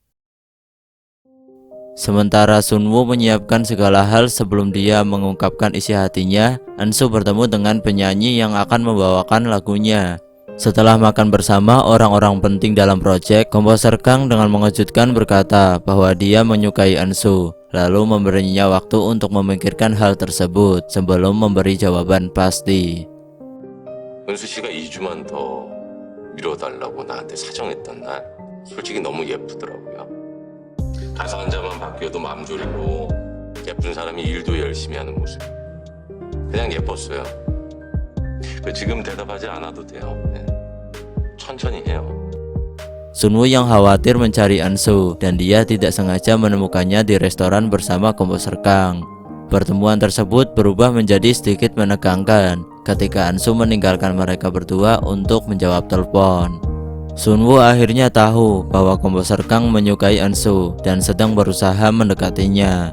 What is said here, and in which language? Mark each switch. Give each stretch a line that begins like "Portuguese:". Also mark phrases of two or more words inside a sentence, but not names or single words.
Indonesian: Sementara Sunwoo menyiapkan segala hal sebelum dia mengungkapkan isi hatinya, Ansu bertemu dengan penyanyi yang akan membawakan lagunya. Setelah makan bersama orang-orang penting dalam proyek, komposer Kang dengan mengejutkan berkata bahwa dia menyukai Ansu, lalu memberinya waktu untuk memikirkan hal tersebut sebelum memberi jawaban pasti.
Korean: 은수 씨가 2주만 더 미뤄달라고 나한테 사정했던 날 솔직히 너무 예쁘더라고요. 가사 한 자만 바뀌어도 마음 졸이고 예쁜 사람이 일도 열심히 하는 모습 그냥 예뻤어요. 지금 대답하지 않아도 돼요. 네. 천천히 해요.
Indonesian: Sunwoo yang khawatir mencari Ansu dan dia tidak sengaja menemukannya di restoran bersama komposer Kang. Pertemuan tersebut berubah menjadi sedikit menegangkan ketika Ansu meninggalkan mereka berdua untuk menjawab telepon. Sunwoo akhirnya tahu bahwa komposer Kang menyukai Ansu dan sedang berusaha mendekatinya.